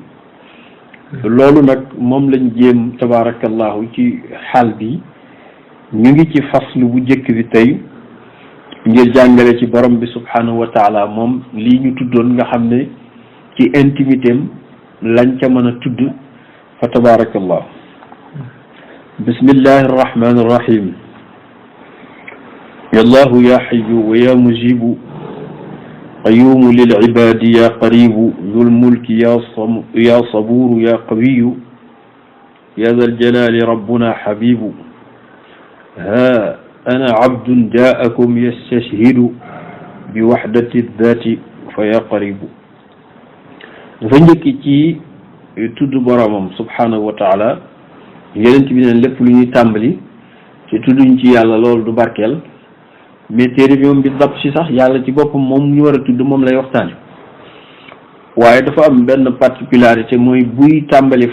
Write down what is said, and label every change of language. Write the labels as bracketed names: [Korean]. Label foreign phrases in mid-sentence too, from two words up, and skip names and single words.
[Wolof] loolu nag moom lañ jéem tabarakallahu ci xaal bi ñu ngi ci faslu bu njëkk bi tey ngir jàngale ci borom bi [Arabic] سبحانه وتعالى [Wolof] moom lii ñu tuddoon nga xam ne ci intimité am lañ ca mën a tudd fa tabarakallahu. [Arabic] بسم الله الرحمن الرحيم. يا الله يا حي ويا مجيب قيوم للعباد يا قريب ذو الملك يا صبور يا قوي يا ذا الجلال ربنا حبيب ها أنا عبد جاءكم يستشهد بوحدة ذاتي فيا قريب. [Wolof] dafa njëkk ci tudd boromam [Arabic] سبحانه وتعالى [Wolof] yonent bi neen lépp lu ñuy tàmbali ci tudduñ ci yàlla loolu du barkeel mais téere bi moom bi dab si sax yàlla ci boppam moom ñu war a tudd moom lay waxtaane waaye dafa am benn particularité mooy buy tàmbali